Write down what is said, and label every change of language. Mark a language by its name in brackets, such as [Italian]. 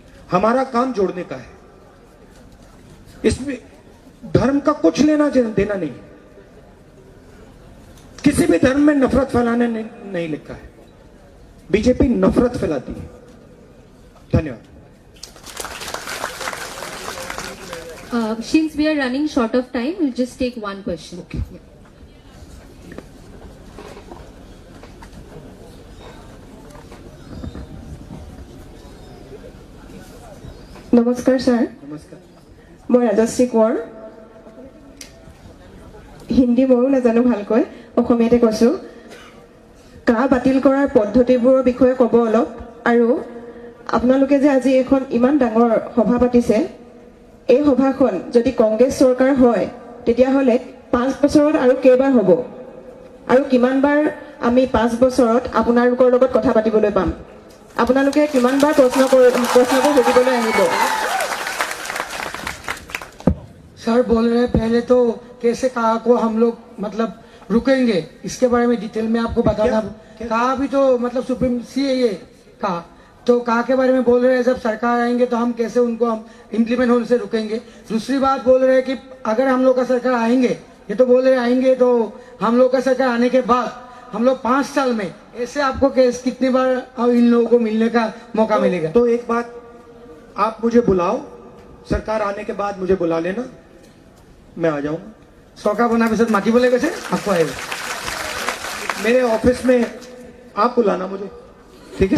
[Hindi] हमारा काम जोड़ने का है, इसमें धर्म का कुछ लेना देना नहीं है। किसी भी धर्म में नफरत फैलाने नहीं लिखा है, बीजेपी नफरत फैलाती है। धन्यवाद। [English] Since we are running short of time, we'll just take one question. Okay. Yeah. [Assamese] নমস্কাৰ ছাৰ, [Hindi] नमस्कार। [Assamese] মই ৰাজশ্ৰী কোঁৱৰ। হিন্দী ময়ো নাজানো ভালকৈ, অসমীয়াতে কৈছোঁ। কা বাতিল কৰাৰ পদ্ধতিবোৰৰ বিষয়ে ক'ব অলপ, আৰু আপোনালোকে যে আজি এখন ইমান ডাঙৰ সভা পাতিছে, এই সভাখন যদি কংগ্ৰেছ চৰকাৰ হয় তেতিয়াহ'লে 5 বছৰত আৰু কেইবাৰ হ'ব, আৰু কিমানবাৰ আমি 5 বছৰত আপোনালোকৰ লগত কথা পাতিবলৈ পাম? আপোনালোকে কিমানবাৰ প্ৰশ্নবোৰ সুধিবলৈ আহিব? [Hindi] सर बोल रहे हैं पहले तो कैसे कहा को हम लोग मतलब रुकेंगे, इसके बारे में डिटेल में आपको बताना। कहा भी तो मतलब सुप्रीमसी है ये कहा, तो कहा के बारे में बोल रहे हैं जब सरकार आएंगे तो हम कैसे उनको हम इम्प्लीमेंट होने से रुकेंगे। दूसरी बात बोल रहे हैं कि अगर हम लोग का सरकार आएंगे, ये तो बोल रहे आएंगे, तो हम लोग का सरकार आने के बाद हम लोग 5 साल में ऐसे आपको कितनी बार इन लोगों को मिलने का मौका मिलेगा? तो एक बात, आप मुझे बुलाओ, सरकार आने के बाद मुझे बुला लेना, मैं आ जाऊंगा। [Assamese] চৰকাৰ বনাৰ পিছত মাতিবলৈ কৈছে আকৌ আহিব [Hindi] मेरे ऑफिस में आप बुलाना मुझे, ठीक है?